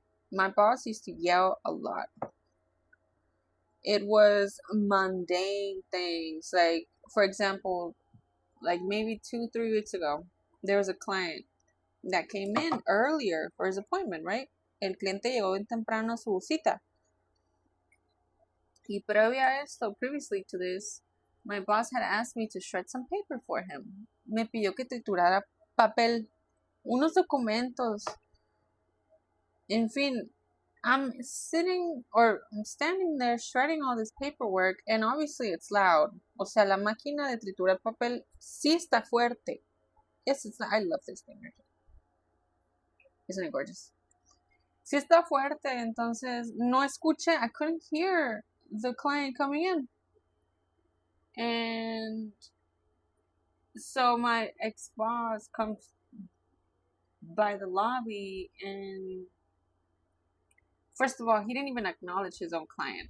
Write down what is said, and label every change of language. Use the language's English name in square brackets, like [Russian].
[English] My boss used to yell a lot. It was mundane things. Like, for example, like maybe 2-3 weeks ago, there was a client that came in earlier for his appointment, right? [Spanish] El cliente llegó bien temprano a su cita. Y previo a esto, [English] previously to this, my boss had asked me to shred some paper for him. [Spanish] Me pidió que triturara papel, unos documentos. En fin, [English] I'm standing there shredding all this paperwork, and obviously it's loud. [Spanish] O sea, la máquina de triturar papel sí está fuerte. [English] Yes, I love this thing right here. Isn't it gorgeous? [Spanish] Sí está fuerte, entonces no escuché. [English] I couldn't hear the client coming in. And so my ex-boss comes by the lobby, and first of all, he didn't even acknowledge his own client.